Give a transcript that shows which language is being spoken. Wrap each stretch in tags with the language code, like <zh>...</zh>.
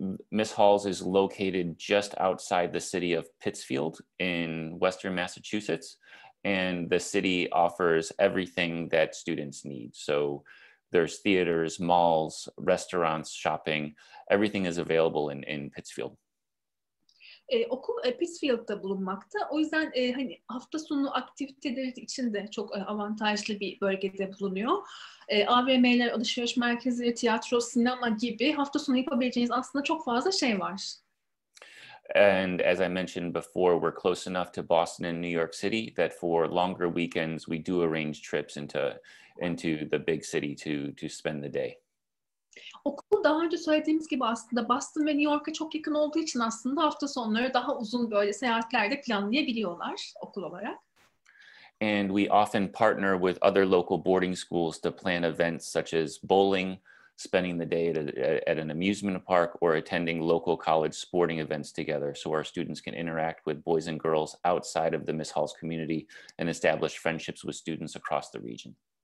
<en>Miss Halls is located just outside the city of Pittsfield in Western Massachusetts, and the city offers everything that students need. So there's theaters, malls, restaurants, shopping, everything is available in Pittsfield.</en> <tr>Okul Pittsfield'da bulunmakta. O yüzden hani hafta sonu aktiviteleri için de çok avantajlı bir bölgede bulunuyor. AVM'ler, alışveriş merkezleri, tiyatro, sinema gibi hafta sonu yapabileceğiniz aslında çok fazla şey var.</tr> <en>And as I mentioned before, we're close enough to Boston and New York City that for longer weekends, we do arrange trips into the big city to spend the day.</en> <tr>Okul daha önce söylediğimiz gibi aslında Boston ve New York'a çok yakın olduğu için aslında hafta sonları daha uzun böyle seyahatlerde planlayabiliyorlar okul olarak.</tr> <en>And we often partner with other local boarding schools to plan events such as bowling, spending the day at an amusement park, or attending local college sporting events together so our students can interact with boys and girls outside of the Miss Halls community and establish friendships with students across the region.</en>